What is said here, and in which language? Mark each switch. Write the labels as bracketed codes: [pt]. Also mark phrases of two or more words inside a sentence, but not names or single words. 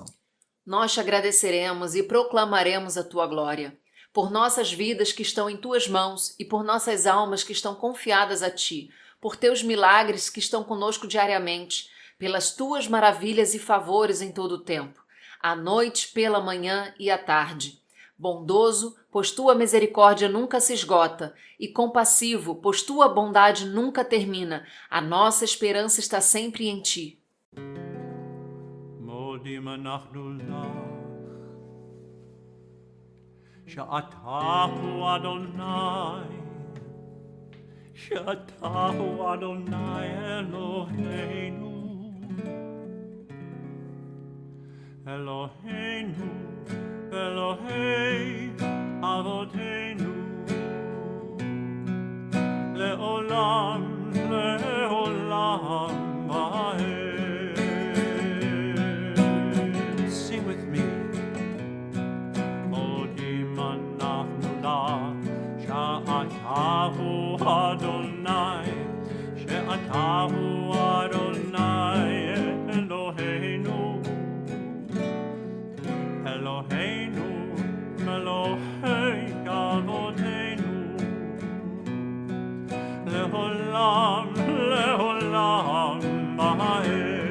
[pt] Nós te agradeceremos e proclamaremos a tua glória, por nossas vidas que estão em tuas mãos e por nossas almas que estão confiadas a ti, por teus milagres que estão conosco diariamente, pelas tuas maravilhas e favores em todo o tempo, à noite, pela manhã e à tarde. Bondoso, pois tua misericórdia nunca se esgota, e compassivo, pois tua bondade nunca termina. A nossa esperança está sempre em ti. [he] מודים אנחנו לך שאתה הוא אדוני, שאתה הוא אדוני אלוהינו, אלוהינו אלוהי אבותינו, לעולם לעולם ועד. [en] Sing with me. [he] מודים אנחנו לך שאתה הוא אדוני, שאתה הוא אדוני אלוהינו, אלוהינו אלוהי אבותינו, לעולם לעולם ועד.